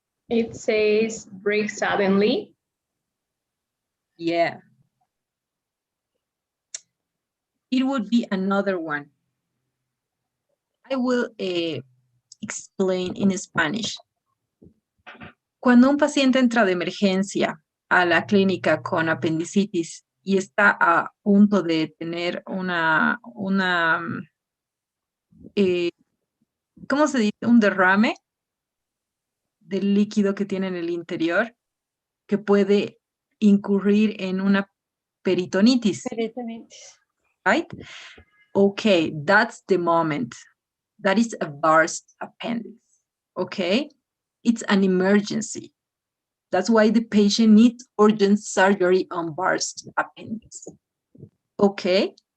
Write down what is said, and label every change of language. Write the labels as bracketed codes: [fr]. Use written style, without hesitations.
[en] It says break suddenly. Yeah. It would be another one. I will explain in Spanish. [es] Cuando un paciente entra de emergencia a la clínica con apendicitis y está a punto de tener ¿cómo se dice? Un derrame del líquido que tiene en el interior, que puede incurrir en una peritonitis. Peritonitis. [en] Right? Okay, that's the moment. That is a burst appendix. Okay? It's an emergency. That's why the patient needs urgent surgery on burst appendix. Okay?